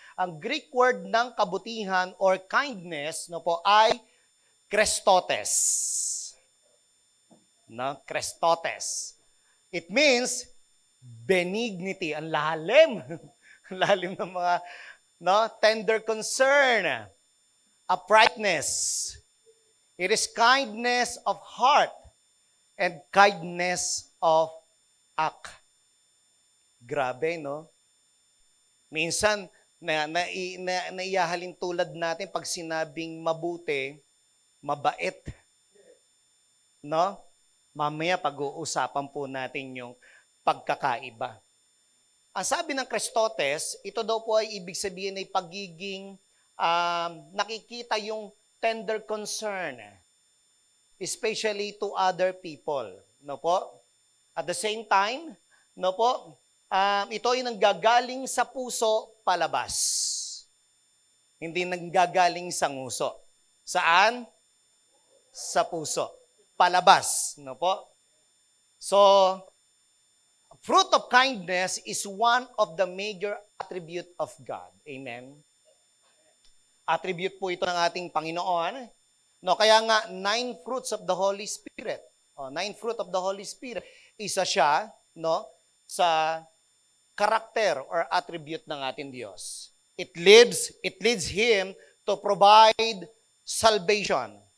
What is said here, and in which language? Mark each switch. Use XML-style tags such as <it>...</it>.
<tl>Ang Greek word ng kabutihan or kindness, no po, ay Krestotes.</tl> <en>No? Krestotes. It means benignity.</en> <tl>Ang lalim. Ang lalim ng mga tender concern.</tl> <en>Uprightness. It is kindness of heart and kindness of act.</en> <tl>Grabe, no? Minsan, naiyahalin tulad natin pag sinabing mabuti, mabait. No? Mamaya pag-uusapan po natin yung pagkakaiba. Ang sabi ng Krestotes, ito daw po ay ibig sabihin ay pagiging nakikita yung tender concern,</tl> <en>especially to other people.</en> <tl>No po?</tl> <en>At the same time,</en> <tl>no po, ito ay nanggagaling sa puso palabas. Hindi nanggagaling sa nguso. Saan? Sa puso. Palabas. No po?</tl> <en>So, fruit of kindness is one of the major attribute of God. Amen?</en> <tl>Attribute po ito ng ating Panginoon. No, kaya nga, 9 fruits of the Holy Spirit. 9 fruit of the Holy Spirit. Isa siya, no, sa karakter or attribute ng ating Diyos.</tl> <en>It leads Him to provide salvation.</en>